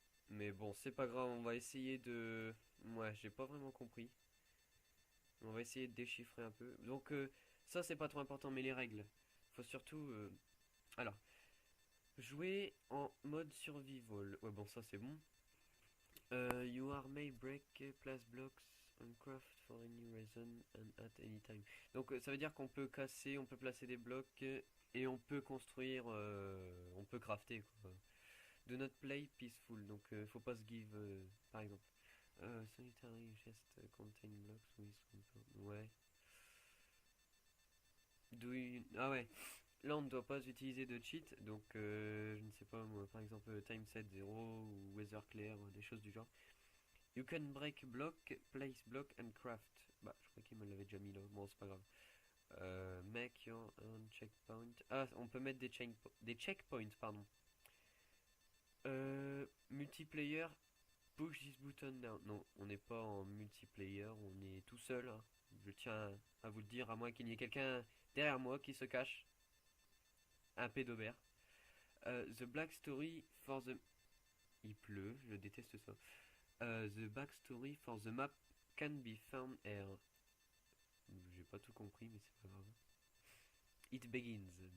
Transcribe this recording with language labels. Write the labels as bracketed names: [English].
[French] Mais bon, c'est pas grave, on va essayer de... Ouais, j'ai pas vraiment compris. On va essayer de déchiffrer un peu. Donc, ça c'est pas trop important, mais les règles. Faut surtout... Alors, jouer en mode survival. Ouais, bon, ça c'est bon. [English] You are may break, place blocks, and craft for any reason and at any time. [French] Donc, ça veut dire qu'on peut casser, on peut placer des blocs et on peut construire, on peut crafter quoi. [English] Do not play peaceful, [French] donc faut pas se give, par exemple. [English] Sanitary just contain blocks with... [French] Ouais. Ah ouais. Là on ne doit pas utiliser de cheat, donc je ne sais pas moi, par exemple time set 0 ou weather clear, des choses du genre. [English] You can break block, place block and craft. [French] Bah je crois qu'il me l'avait déjà mis là, bon c'est pas grave. [English] Make your own checkpoint. [French] Ah on peut mettre des checkpoints pardon. [English] Multiplayer, push this button now. [French] Non, on n'est pas en multiplayer, on est tout seul, hein. Je tiens à vous le dire, à moins qu'il y ait quelqu'un derrière moi qui se cache. Un pédobère. [English] The black story for the... [French] Il pleut, je déteste ça. [English] The backstory for the map can be found here. [French] J'ai pas tout compris, mais c'est pas grave. [English] It begins.